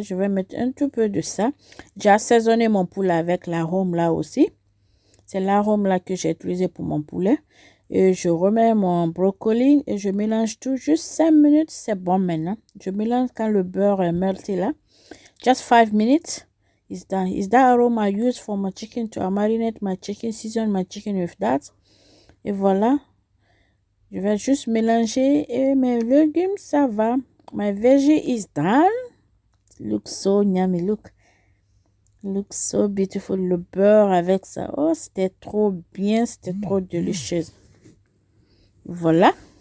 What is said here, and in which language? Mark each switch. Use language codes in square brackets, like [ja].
[fr] Je vais mettre un tout peu de ça. J'ai assaisonné mon poulet avec l'arôme là aussi. C'est l'arôme là que j'ai utilisé pour mon poulet. Et je remets mon brocoli et je mélange tout. Juste 5 minutes, c'est bon maintenant. Je mélange quand le beurre est melté là. [en] Just 5 minutes. It's done. Is that aroma I use for my chicken to marinate my chicken, season my chicken with that. [fr] Et voilà. Je vais juste mélanger et mes légumes, ça va. [en] My veggie is done. Looks so yummy, look. Looks so beautiful. [fr] Le beurre avec ça. Oh, c'était trop bien. C'était trop délicieux. Voilà.